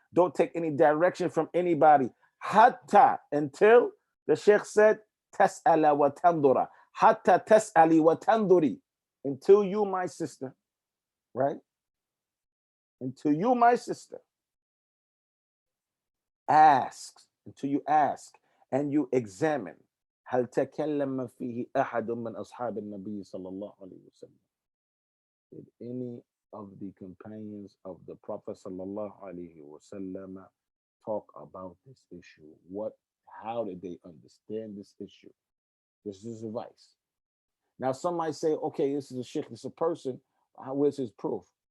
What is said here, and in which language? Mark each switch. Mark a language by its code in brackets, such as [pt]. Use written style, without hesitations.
[en] Don't take any direction from anybody. Hatta, until the sheikh said, [ar] tas'ala wa tandura. Hatta tas'ali wa tanduri. [en] Until you, my sister, right? Until you, my sister, ask, until you ask and you examine. [ar] هل تكلم فيه أحد من أصحاب النبي صلى الله عليه وسلم? [en] Did any of the companions of the Prophet sallallahu alaihi wasallam talk about this issue? How did they understand this issue? This is advice. Now, some might say, okay, this is a sheikh, this is a person. Where's his proof?